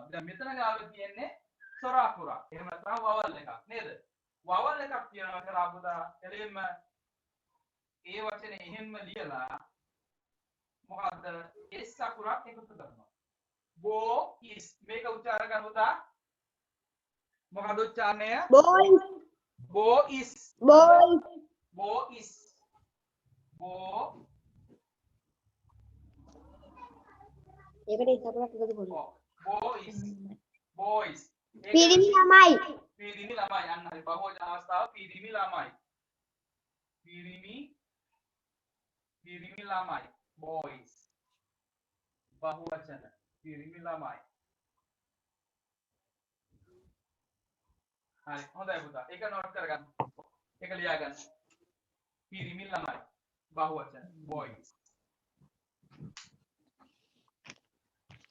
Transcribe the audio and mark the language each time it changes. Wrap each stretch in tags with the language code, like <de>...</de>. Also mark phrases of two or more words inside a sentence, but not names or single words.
<si>දැන් මෙතන ගාවේ තියෙන්නේ සොර අකුරක්. එහෙම නැත්නම් වවල් එකක් නේද? වවල් එකක් කියනවා කරා පුතා. එළින්ම ඒ වචනේ එහෙම්ම ලියලා මොකද්ද s අකුරක් එකතු කරනවා</si> <en>bo is</en> <si>මේක උච්චාරණය කරන්න පුතා මොකද උච්චාරණය</si> <en>boy bo is boy bo is bo</en> <si>ඒකට s අකුරක් එකතු කරනවා</si> <en>bo is boys</en> <si>පිරිමි ළමයි යන්න හරි බහුවචන අවස්ථාව පිරිමි ළමයි පිරිමි ළමයි boys බහුවචන පිරිමි ළමයි හරි හොඳයි පුතා ඒක නෝට් කරගන්න ඒක ලියා ගන්න පිරිමි ළමයි බහුවචන boys</si>